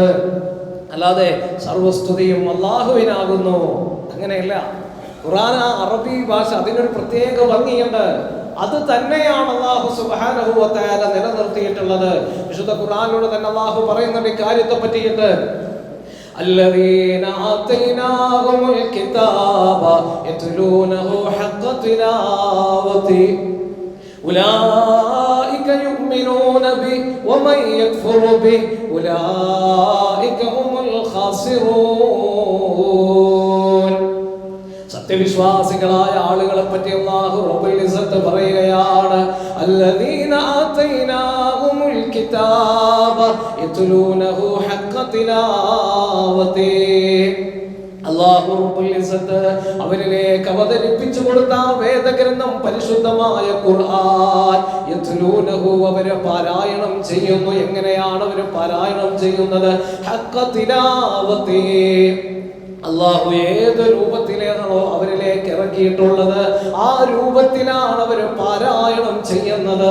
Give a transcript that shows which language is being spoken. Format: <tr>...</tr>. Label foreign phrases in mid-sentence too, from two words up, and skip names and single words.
<ml>അല്ലാതെ സർവസ്തുതിയും അല്ലാഹുവിനാകുന്നു അങ്ങനെയല്ല. ഖുർആൻ അറബി ഭാഷ അതിനൊരു പ്രത്യേക ഭംഗിയുണ്ട്. അത് തന്നെയാണ്</ml> <ar>الله سبحانه وتعالى</ar> <ml>നിലനിർത്തിയിട്ടുള്ളത്. വിശുദ്ധ ഖുർആനിലൂടെ തന്നെ അല്ലാഹു പറയുന്നുണ്ട് കാര്യത്തെ പറ്റിയിട്ട്.</ml> <ar>الذين آتيناهم الكتاب يتلونه حق تلاوته أولئك يؤمنون به ومن يكفر به أولئك هم الخاسرون.</ar> <ml>സത്യവിശ്വാസികളായ ആളുകളെ പറ്റി</ml> <ar>الله رب العزة</ar> <ml>പറയുകയാണ്.</ml> <ar>الذين آتيناهم الكتاب يتلونه حق تلاوته. الله رب العزة</ar> <ml>അവരിലേക്ക് അവതരിപ്പിച്ചു കൊടുത്ത വേദഗ്രന്ഥം പരിശുദ്ധമായ ഖുർആൻ യത്ലൂനഹു അവരെ പാരായണം ചെയ്യുന്നു. എങ്ങനെയാണ് അവർ പാരായണം ചെയ്യുന്നത്?</ml> <ar>حق تلاوة.</ar> <ml>അല്ലാഹു ഏത് രൂപത്തിലാണോ അവരിലേക്ക് ഇറക്കിയിട്ടുള്ളത് ആ രൂപത്തിലാണ് അവർ പാരായണം ചെയ്യുന്നത്.</ml>